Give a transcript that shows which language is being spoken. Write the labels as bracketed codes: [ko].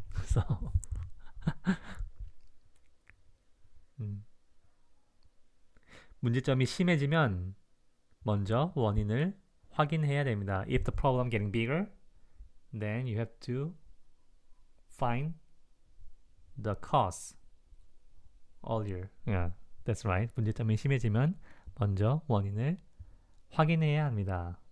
[ko] So, 문제점이 심해지면 먼저 원인을 확인해야 됩니다. [en] If the problem getting bigger, then you have to find the cause earlier. Yeah, that's right. [ko] 문제점이 심해지면 먼저 원인을 확인해야 합니다.